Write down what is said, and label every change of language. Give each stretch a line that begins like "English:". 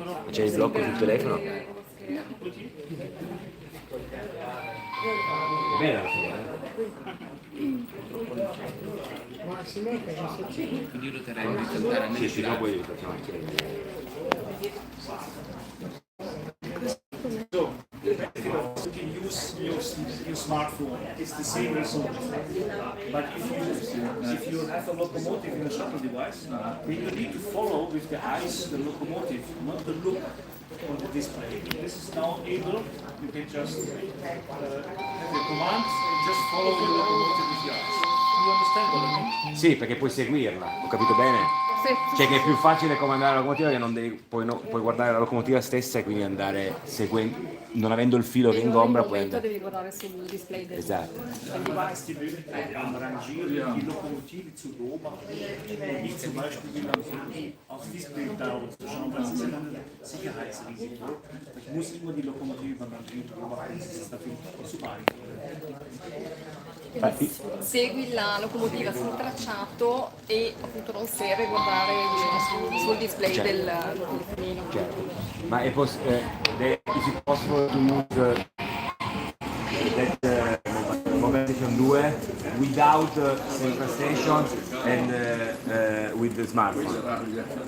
Italian: C'è il blocco sul telefono? Bella la Quindi io lo terrei a riscaldare a me. sì, no, poi facciamo
English: So, you can use your smartphone. It's the same result. But if you have a locomotive in a shuttle device, then you need to follow with the eyes the locomotive, not the look on the display. This is now able. You can just have the commands and just follow the locomotive with your eyes. You understand what I mean?
Italian: Sì, perché puoi seguirla, ho capito bene? Cioè che è più facile comandare la locomotiva, che non devi, puoi guardare la locomotiva stessa e quindi andare seguendo, non avendo il filo che ingombra, puoi andare. Devi guardare sul display del Esatto.
German: Du hast die Möglichkeit, am Rangieren die Lokomotive zu beobachten und nicht zum Beispiel wie man aufs Display da zu schauen. Das ist ein Sicherheitsrisiko. Ich muss immer die Lokomotive beim Rangieren beobachten. Das ist dafür super
Italian: Segui la locomotiva sul tracciato e appunto non serve guardare sul display Certo. del telefonino. Certo. Ma è
English: is it possible to use that mobile station 2 without central station and with the smartphone?